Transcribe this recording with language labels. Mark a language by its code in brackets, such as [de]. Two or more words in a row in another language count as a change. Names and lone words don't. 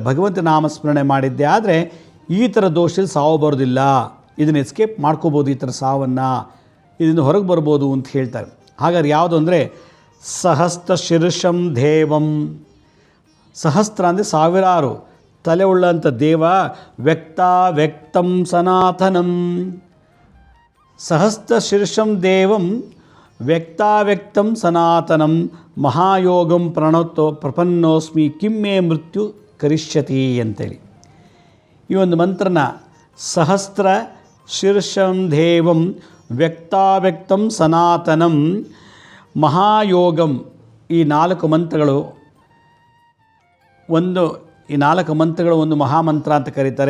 [kn] ಭಗವಂತ ನಾಮಸ್ಮರಣೆ ಮಾಡಿದ್ದೆ ಆದರೆ ಈ ಥರ ದೋಷದಲ್ಲಿ ಸಾವು ಬರೋದಿಲ್ಲ, ಇದನ್ನು ಎಸ್ಕೇಪ್ ಮಾಡ್ಕೋಬೋದು, ಈ ಥರ ಸಾವನ್ನು, ಇದನ್ನು ಹೊರಗೆ ಬರ್ಬೋದು ಅಂತ ಹೇಳ್ತಾರೆ. ಹಾಗಾದ್ರೆ ಯಾವುದು ಅಂದರೆ [sa] ಸಹಸ್ರ ಶಿರ್ಷಂ ದೇವಂ. [kn] ಸಹಸ್ರ ಅಂದರೆ ಸಾವಿರಾರು ತಲೆ ಉಳ್ಳಂಥ ದೇವ, [sa] ವ್ಯಕ್ತಂ ಸನಾತನಂ. ಸಹಸ್ರ ಶಿರ್ಷಂ ದೇವಂ ವ್ಯಕ್ತಂ ಸನಾತನಂ ಮಹಾಯೋಗಂ ಪ್ರಪನ್ನೋಸ್ಮಿ ಕಿಮ್ಮೆ ಮೃತ್ಯು ಕರಿಷ್ಯತಿ [kn] ಅಂತೇಳಿ ಈ ಒಂದು ಮಂತ್ರನ [sa] ಸಹಸ್ರ ಶಿರ್ಷಂ ದೇವಂ ವ್ಯಕ್ತಂ ಸನಾತನಂ ಮಹಾಯೋಗಂ, [kn] ಈ 4 ಮಂತ್ರಗಳು ಈ 4 ಮಂತ್ರಗಳು ಒಂದು ಮಹಾಮಂತ್ರ ಅಂತ ಕರೀತಾರೆ.